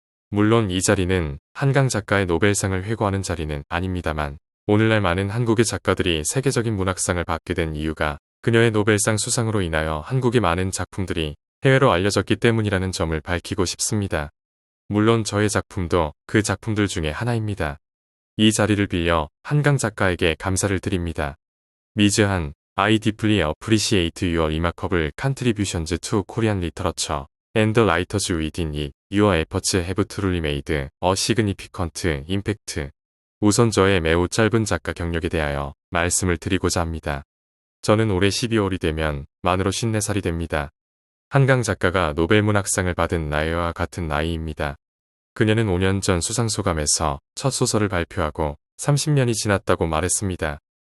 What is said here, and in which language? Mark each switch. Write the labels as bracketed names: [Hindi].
[Korean] 물론 이 자리는 한강 작가의 노벨상을 회고하는 자리는 아닙니다만 오늘날 많은 한국의 작가들이 세계적인 문학상을 받게 된 이유가 그녀의 노벨상 수상으로 인하여 한국의 많은 작품들이 해외로 알려졌기 때문이라는 점을 밝히고 싶습니다. 물론 저의 작품도 그 작품들 중에 하나입니다. 이 자리를 빌려 한강 작가에게 감사를 드립니다. [English] 미즈한 I deeply appreciate your remarkable contributions to Korean literature and the writers within it. Your efforts have truly made a significant impact. [Korean] 우선 저의 매우 짧은 작가 경력에 대하여 말씀을 드리고자 합니다. 저는 올해 12월이 되면 만으로 54살이 됩니다. 한강 작가가 노벨 문학상을 받은 나이와 같은 나이입니다. 그녀는 5년 전 수상소감에서 첫 소설을 발표하고 30년이 지났다고 말했습니다.